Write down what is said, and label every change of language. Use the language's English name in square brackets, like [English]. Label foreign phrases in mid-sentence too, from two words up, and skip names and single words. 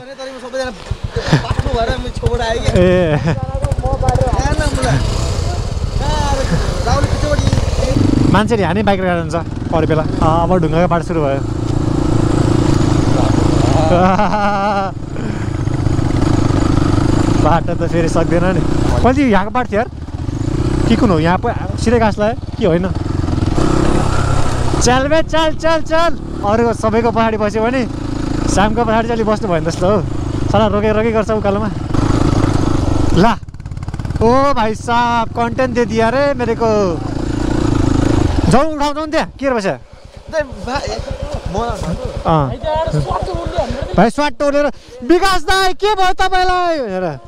[Nepali] ए मान्छेले हाने बाइक राखेर जान्छ अरू बेला अब ढुङ्गाको बाटो सुरु भयो बाटो त फेरि सक्दैन नि कति यहाँको बाटो थियो यार के कुन हो यहाँ सिधै घाँस लाग्यो कि होइन [Hindi] चल बे चल चल चल [Nepali] अरू सबैको पछाडि बस्यो भने श्यामको पछाडि चाहिँ अलिक बस्नु भयो नि जस्तो हो साला रोके गर्छ उकालोमा ला ओ [Hindi] भाइ साहब कन्टेन्ट दे दिया रे मेरे को [Nepali] जाउँ उठाउँछौँ त्यहाँ के बस्यो भाइ स्वाट टोलेर विकास दाइ के भयो तपाईँलाई भनेर